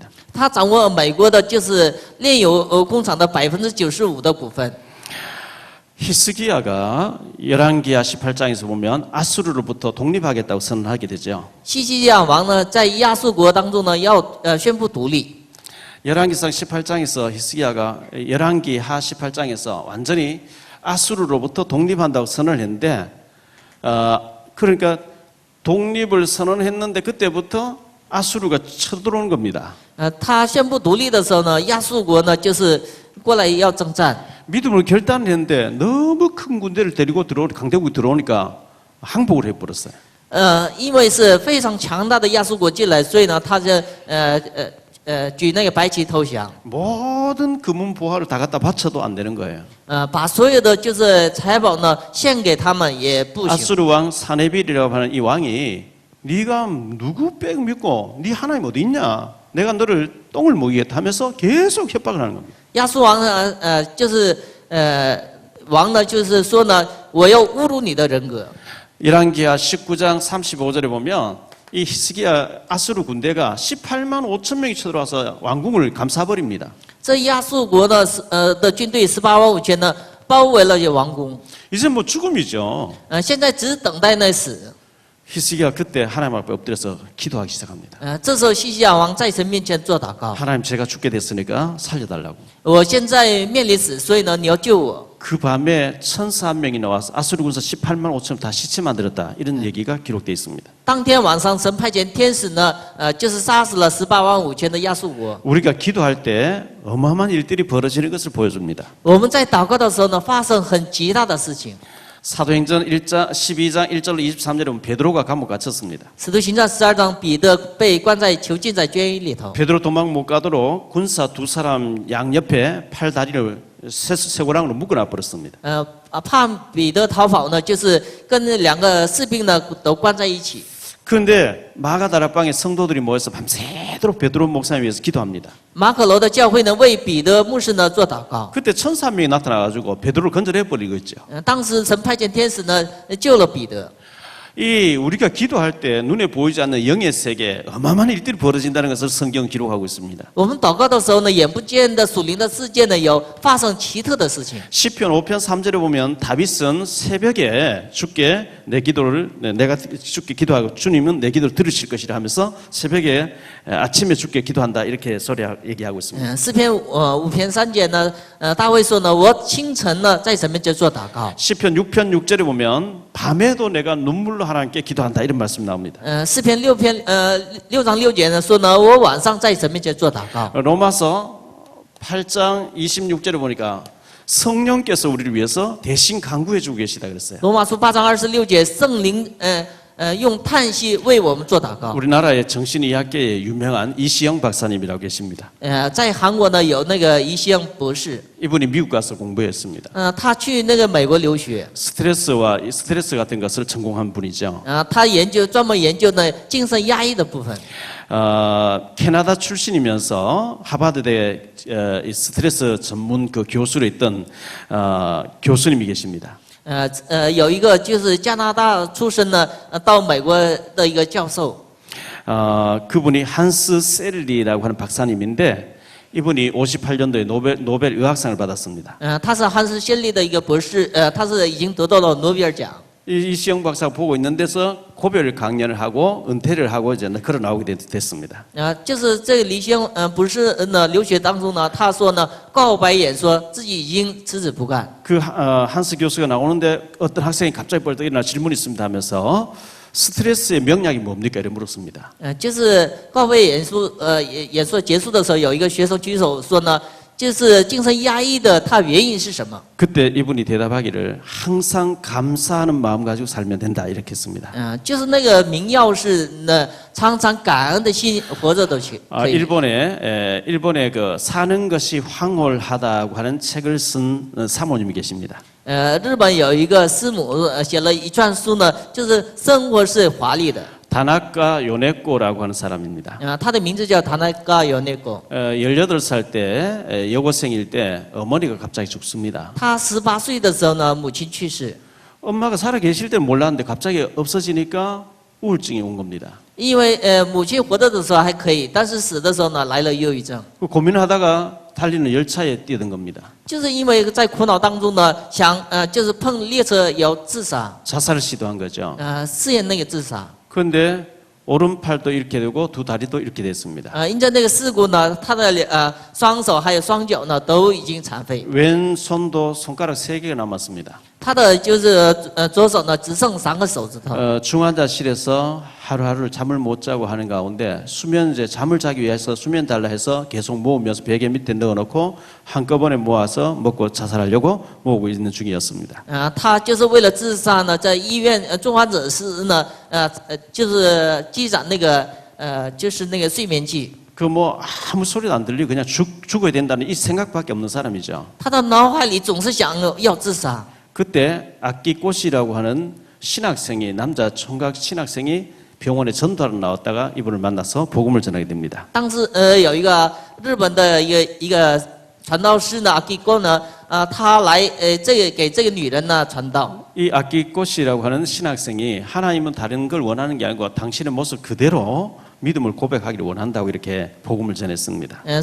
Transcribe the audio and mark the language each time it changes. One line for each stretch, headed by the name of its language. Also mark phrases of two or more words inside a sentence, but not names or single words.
Chinese: 他掌握美国的就是炼油工厂的95%的股份。
Korean: 히스기야가 열왕기하 18장에서 보면 아수르로부터 독립하겠다고 선언하게 되죠.
Chinese: 西西亚王呢，在亚述国当中呢，要宣布独立。
Korean: 열왕기상 18장에서 히스기야가 열왕기하 18장에서 완전히 아수르로부터 독립한다고 선언을 했는데 그러니까 독립을 선언했는데 그때부터 아수르가 쳐들어오는 겁니다.
Chinese: 他宣布独立的时候呢，亚述国呢就是过来要征战。
Korean: 믿음을 결단했는데 너무 큰 군대를 데리고 강대국이 들어오니까 항복을 해버렸어요.
Chinese: 因为是非常强大的亚述国进来，所以呢，他就举那个白旗投降。
Korean: 모든 금은 보화를 다 갖다 바쳐도 안 되는 거예요.
Chinese: 把所有的就是财宝呢献给他们也不行。
Korean: 아수르 왕 사네빌이라고 하는 이 왕이 네가 누구 백 믿고 네 하나님 어디 있냐? 내가 너를 똥을 먹이겠다 하면서 계속 협박을 하는 겁니다.
Chinese: 亚述王呢，就是王呢，就是说呢，我要侮辱你的人格。
Korean: 열왕기하 19장 35절에 보면 이 히스기야 아수르 군대가 18만 5천 명이 쳐들어와서 왕궁을 감싸버립니다.
Chinese: 这亚述国呢，的军队185000呢，包围了王宫。
Korean: 이제 뭐 죽음이죠.
Chinese: 现在只等待那死。
Korean: 히스기야 그때 하나님 앞에 엎드려서 기도하기 시작합니다.
Chinese: 这时候西西亚王在神面前做祷告。
Korean: 하나님 제가 죽게 됐으니까 살려달라고.
Chinese: 我现在面临死，所以呢，你要救我。
Korean: 그 밤에 천사 한 명이 나와서 아수르 군사 18만 5천 다 시체 만들었다. 이런 얘기가 기록되어 있습니다.
Chinese: 当天晚上，神派遣天使呢，就是杀死了185000的亚述国。
Korean: 우리가 기도할 때 어마어마한 일들이 벌어지는 것을 보여줍니다.
Chinese: 我们在祷告的时候呢，发生很极大的事情。
Korean: 사도행전 12장 1절로 23절에 보면 베드로가 감옥 갇혔습니다.
Chinese: 使徒行传12章，彼得被关在囚禁在监狱里头。
Korean: 베드로 도망 못 가도록 군사 두 사람 양옆에 팔 다리를 쇠고랑으로 묶어놔 버렸습니다.
Chinese: 怕彼得逃跑呢，就是跟那两个士兵呢都关在一起。
Korean: 그런데 마가다락방에 성도들이 모여서 밤새도록 베드로 목사님 위해서 기도합니다.
Chinese: 马可楼的教会呢为彼得牧师呢做祷告。
Korean: 그때 천사 한 명이 나타나가지고 베드로를 건져내 버리고 있죠.
Chinese: 当时神派遣天使呢救了彼得。
Korean: 이 우리가 기도할 때 눈에 보이지 않는 영의 세계 어마어마한 일들이 벌어진다는 것을 성경 기록하고 있습니다.
Chinese: 我们祷告的时候呢，眼不见的属灵的世界呢有发生奇特的事情。
Korean: 시편 5편 3절에 보면 다윗은 새벽에 주께 내 기도를 내가 주께 기도하고 주님은 내 기도를 들으실 것이라 하면서 새벽에 아침에 주께 기도한다 이렇게 얘기하고 있습니다.
Chinese: 诗篇5篇3节呢，大卫说呢，我清晨呢在神面前做祷告。
Korean: 시편 6편 6절에 보면 밤에도 내가 눈물로 하나님께 기도한다 이런 말씀이 나옵니다.
Chinese: 诗篇6章6节呢说呢，我晚上在神面前做祷告。
Korean: 로마서 8장 26절에 보니까 성령께서 우리를 위해서 대신 간구해 주고 계시다 그랬어요.
Chinese: 罗马书8章26节，圣灵用叹息为我们做祷告。
Korean: 우리나라의 정신의학계에 유명한 이시영 박사님이라고 계십니다.
Chinese: 在韩国呢有那个宜西恩博士，
Korean: 이분이 미국 가서 공부했습니다.
Chinese: 他去那个美国留学，
Korean: 스트레스 같은 것을 전공한 분이죠.
Chinese: 他专门研究呢精神压抑的部分。
Korean: 캐나다 출신이면서 하버드대 스트레스 전문 그 교수로 있던 교수님이 계십니다.
Chinese: 有一个就是加拿大出生的，到美国的一个教授。
Korean: 그분이 한스 셀리라고 하는 박사님인데 이분이 58년도에 노벨 의학상을 받았습니다.
Chinese: 他是汉斯谢利的一个博士，他是已经得到了诺贝尔奖。
Korean: 이시영 박사가 보고 있는 데서 고별 강연을 하고 은퇴를 하고 이제 걸어 나오게 됐습니다.
Chinese: 就是这个李先博士呢留学当中呢，他说呢告白演说自己已经辞职不干。
Korean: 그 한스 교수가 나오는데 어떤 학생이 갑자기 벌떡 일어나 질문이 있습니다 하면서 스트레스의 명약이 뭡니까? 이렇게 물었습니다.
Chinese: 就是告白演说结束的时候，有一个学生举手说呢，就是精神压抑的，它原因是什么？
Korean: 그때 이분이 대답하기를 항상 감사하는 마음 가지고 살면 된다 이렇게 했습니다.
Chinese: 就是那个明药是呢，常常感恩的心活着都去。
Korean: 일본에 그 사는 것이 황홀하다고 하는 책을 쓴 사모님이 계십니다.
Chinese: 日本有一个师母写了一串书呢，就是生活是华丽的。
Korean: 다나카 요네코라고 하는 사람입니다.
Chinese: 他的名字叫塔纳嘎有那个。
Korean: 18살 때 여고생일 때 어머니가 갑자기 죽습니다.
Chinese: 他18岁的时候呢，母亲去世。
Korean: 엄마가 살아 계실 때는 몰랐는데 갑자기 없어지니까 우울증이 온 겁니다.
Chinese: 因为母亲活着的时候还可以，但是死的时候呢来了忧郁症。
Korean: 고민하다가 달리는 열차에 뛰어든 겁니다.
Chinese: 就是因为在苦恼当中呢，想就是碰列车要自杀，
Korean: 자살을 시도한 거죠.
Chinese: 试验那个自杀。
Korean: 그런데 오른팔도 이렇게 되고 두 다리도 이렇게 됐습니다.
Chinese: 因着那个事故呢，他的双手还有双脚呢都已经残废，
Korean: 왼손도 손가락 3개가 남았습니다.
Chinese: 他的就是左手呢只剩3个手指头。
Korean: 중환자실에서 하루하루 잠을 못 자고 하는 가운데 잠을 자기 위해서 수면 달라 해서 계속 모으면서 베개 밑에 넣어놓고 한꺼번에 모아서 먹고 자살하려고 모으고 있는 중이었습니다.
Chinese: 他就是为了自杀呢，在医院重患者室呢，就是积攒那个就是那个睡眠剂。
Korean: 그 뭐 아무 소리도 안 들리고 그냥 죽어야 된다는 이 생각밖에 없는 사람이죠.
Chinese: 他的脑海里总是想要自杀。
Korean: 그때 아끼꽃이라고 하는 신학생이 남자 총각 신학생이 병원에 전도하러 나왔다가 이분을 만나서 복음을 전하게 됩니다.
Chinese: 当时有一个日本的一个传道师呢，阿基哥呢，他来给这个女人呢传道。
Korean: 이 아끼꽃이라고 하는 신학생이 하나님은 다른 걸 원하는 게 아니고 당신의 모습 그대로 믿음을 고백하기를 원한다고 이렇게 복음을 전했습니다.